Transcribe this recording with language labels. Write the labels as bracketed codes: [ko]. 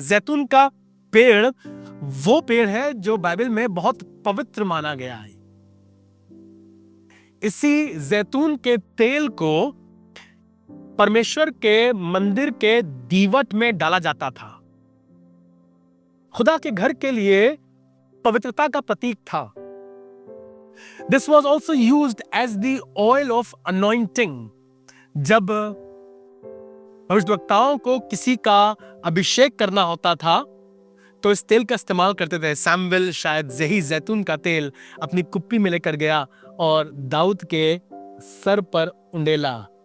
[hi] जैतून का पेड़ वो पेड़ है जो बाइबल में बहुत पवित्र माना गया है। इसी जैतून के तेल को परमेश्वर के मंदिर के दीवट में डाला जाता था। खुदा के घर के लिए पवित्रता का प्रतीक था। [en] This was also used as the oil of anointing। [hi] जब भविष्यवक्ताओं को किसी का अभिषेक करना होता था तो इस तेल का इस्तेमाल करते थे। सैमुएल शायद यही जैतून का तेल अपनी कुप्पी में लेकर गया और दाऊद के सर पर उंडेला।